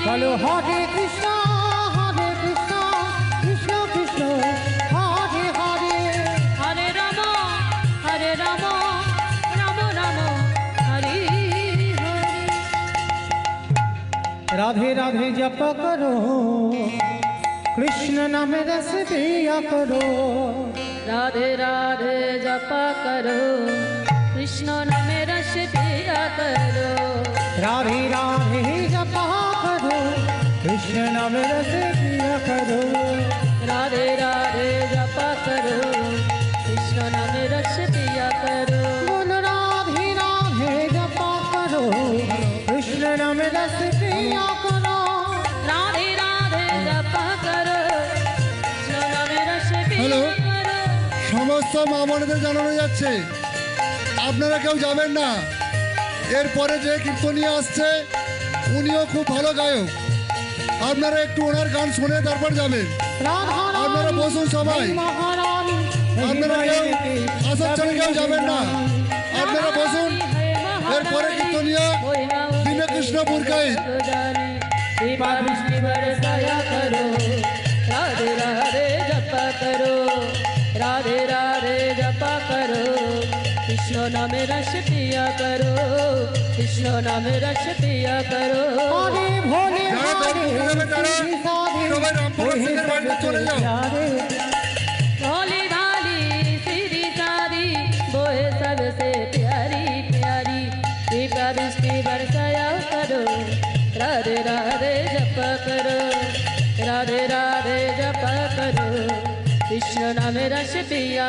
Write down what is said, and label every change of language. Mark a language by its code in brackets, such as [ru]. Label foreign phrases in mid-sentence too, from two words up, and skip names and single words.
[bn] বলো হরে কৃষ্ণ কৃষ্ণ কৃষ্ণ কৃষ্ণ হরে হরে। হরে রাম রাম রাম হরি হরি। [hi] राधे राधे जप करो कृष्ण नाम रस पिया करो। राधे राधे जपा करो कृष्ण नाम रस पिया करो। राधे राधे जप करो कृष्ण नाम रस पिया करो। राधे राधे जपा करो कृष्ण नाम रस पिया करो। बोल राधे राधे जप करो कृष्ण नाम रस पिया करो। राधे राधे जपा करो कृष्ण नाम रस [bn] হ্যালো, [hi] पिया करो। [bn] সমস্ত মা বোনেদের জানানো যাচ্ছে আপনারা কেউ যাবেন না। এরপরে যে কীর্তনীয় আসছে উনিও খুব ভালো গায়ক, আপনারা একটু ওনার গান শুনে তারপর যাবেন। [hi] राधा [bn] আপনারা বসুন সবাই, [hi] महारानी [bn] আপনারা কেউ আসার জন্য কেউ যাবেন না, আপনারা বসুন। এরপরে কীর্তনীয় দীনকৃষ্ণপুর গাই। [hi] कृपा दृष्टि बरसाया करो राधे राधे जपा करो। राधे राधे जपा करो कृष्ण नाम रस पिया करो। कृष्ण नाम रस पिया करो। हरे भोले [bn] যারা দর্শন যাবে তারা সবাই রামপুর সিংহের বাড়িতে চলে যাও। [hi] भोली भाली सीधी सादी बोए सबसे प्यारी प्यारी। कृपा दृष्टि बरसाया करो राधे राधे जपा करो। राधे राधे जपा करो कृष्ण नाम रस पिया।